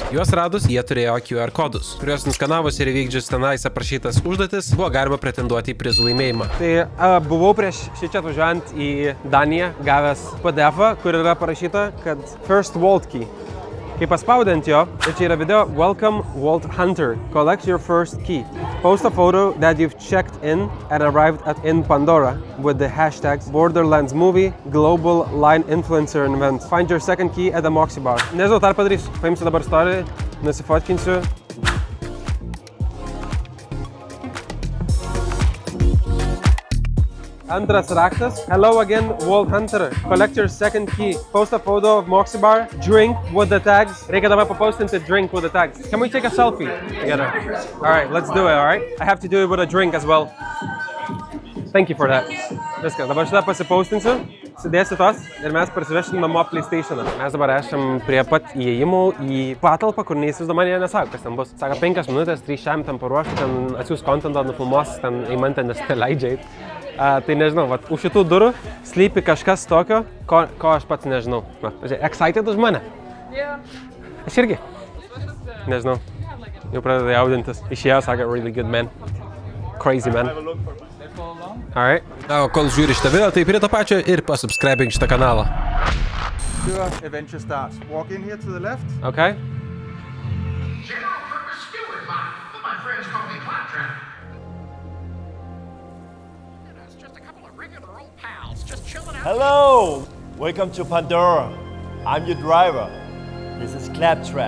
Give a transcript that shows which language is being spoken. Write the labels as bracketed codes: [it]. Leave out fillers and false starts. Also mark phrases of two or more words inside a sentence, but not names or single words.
[lt] Juos radus, jie turėjo QR kodus, kuriuos nuskanavus ir įvykdžius tenais aprašytas užduotis, buvo galima pretenduoti į prizų laimėjimą. Tai buvau prieš šičia atvažiuojant į Daniją, gavęs PDF-ą, kur yra parašyta, kad [en] First Vault Key. [lt] Kai paspaudant jo, ir čia yra video [en] Welcome Vault Hunter. Collect your first key. Post a photo that you've checked in and arrived at in Pandora with the hashtags Borderlands Movie, Global Line Influencer Event. Find your second key at the Moxie Bar. [lt] Nežinau, tą padarysiu. Paimsiu dabar story, nusifotkinsiu. Antras raktas. [en] Hello again, Vault Hunter. Collect your second key. Post a photo of Moxie Bar. Drink with the tags. [lt] Reikia dabar papostinti [en] drink with the tags. Can we take a selfie together? Alright, let's do it, alright? I have to do it with a drink as well. Thank you for that. [lt] Viskas, dabar šitą pasipostinsiu. Sudėsiu tos ir mes parsivešim namo PlayStation'ą. Mes dabar esam prie pat įėjimų į patalpą, kur neįsivaizduoju, man jie nesako, kas ten bus. Sako, 5 minutės, 3 šiam ten paruošti, ten atsiūs kontentą, nufilmuos, ten įmantę, nes tai leidžia eit. Tai nežinau, vat, už šitų durų slypi kažkas tokio, ko aš pats nežinau. Na, excited už mane? [en] Yeah. [lt] Aš irgi. Nežinau. Jau pradeda jaudintis. Išėjo, sakė, [en] really good man. Crazy man. Alright. [lt] Na, o kol žiūri šitą video, tai prie to pačio ir pasubscribink šitą kanalą. [en] Your adventure starts. Walk in here to the left. Okay. Hello! Welcome to Pandora. I'm your driver. This is Claptrap.